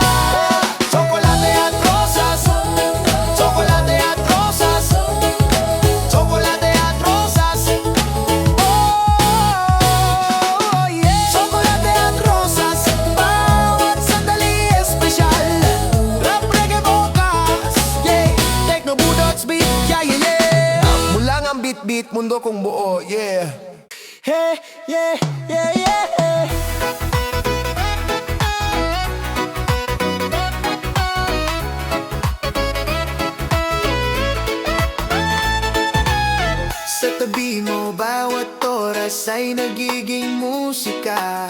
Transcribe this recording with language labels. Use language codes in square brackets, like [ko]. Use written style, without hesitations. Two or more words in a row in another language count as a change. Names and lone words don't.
[tl] Tsokolate at rosas, tsokolate at rosas, tsokolate at rosas. [en] Oh, yeah. [tl] Tsokolate at rosas, bawat sandali espesyal. [en] Rap, reggae, vocals, yeah. Techno, budots, beat, yeah, yeah, yeah. [tl] Mula ang beat, mundo kong buo, [en] yeah. Hey, yeah, yeah, yeah. [tl] Sa tabi mo, bawat oras ay nagiging musika.